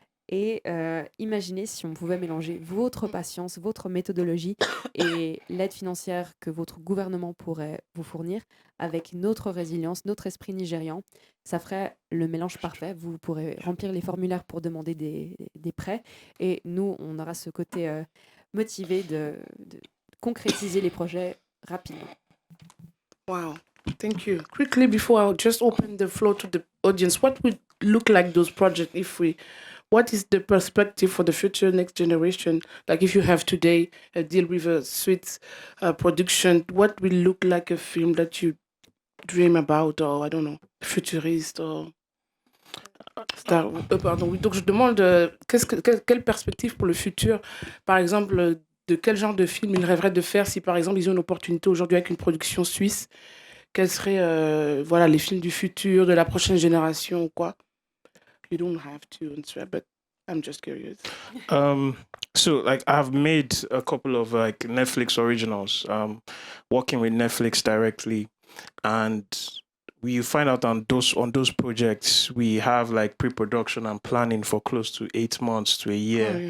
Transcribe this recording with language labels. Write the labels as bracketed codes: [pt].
[fr] Et imaginez si on pouvait mélanger votre patience, votre méthodologie et l'aide financière que votre gouvernement pourrait vous fournir avec notre résilience, notre esprit nigérian. Ça ferait le mélange parfait. Vous pourrez remplir les formulaires pour demander des prêts. Et nous, on aura ce côté motivé de concrétiser les projets rapidement. [en] Wow, thank you. Quickly, before I just open the floor to the audience, what would look like those projects if we... What is the perspective for the future next generation? Like if you have today a deal with a sweet production, what will look like a film that you dream about, or I don't know, futuriste, or pardon. [fr] Oui, donc je demande quelle perspective pour le futur, par exemple, de quel genre de film ils rêveraient de faire si par exemple ils ont une opportunité aujourd'hui avec une production suisse, quels seraient voilà, les films du futur, de la prochaine génération ou quoi? [en] You don't have to answer, but I'm just curious. So like I've made a couple of like Netflix originals, working with Netflix directly, and you find out on those projects we have like pre-production and planning for close to 8 months to a year.